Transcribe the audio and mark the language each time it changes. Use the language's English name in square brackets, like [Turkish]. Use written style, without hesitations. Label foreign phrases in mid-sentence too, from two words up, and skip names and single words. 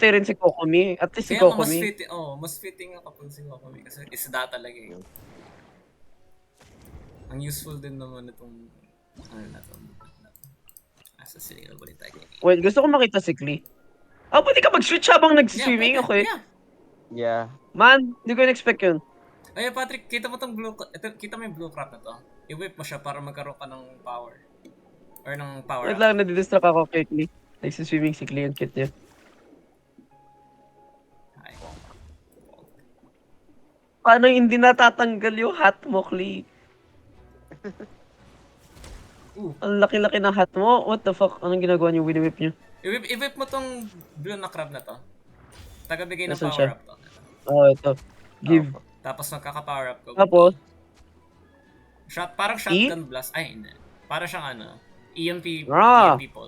[Filipino] pati rin si Kokomi. [English] At least [Filipino] si Kaya nga, Kokomi. mas fitting nga kapag si Kokomi kasi isda talaga eh. Ang useful din naman itong, ano na to, asa sila ulit tayo. Wait, gusto ko makita si Klee. Pwede ka mag-switch habang nagsiswimming, okay? Yeah. Yeah. Man, hindi ko in-expect yun. Ay, Patrick, kita mo tong kita mo yung [English] blue crop [Filipino] na to. I-whip mo siya para magkaroon ka ng power. Or ng power Wait up. lang, nadidistract ako kay Klee. Nagsiswimming si Klee, ang cute niya. Ay. Paano hindi natatanggal yung hat mo, Klee? Ang laki-laki ng hat mo. [English] What the fuck? [Filipino] Anong ginagawa niyo? Winnie-whip niyo? I-whip mo tong blue na crab na to. Tagabigay ng Nasaan power siya? [English] up to. [Filipino] Ito. Give. Tapos magkaka- [English] power up [Filipino] ka. Tapos? Parang [English] shotgun blast. [Filipino] Ay, hindi. Para siyang [English] EMP pulse.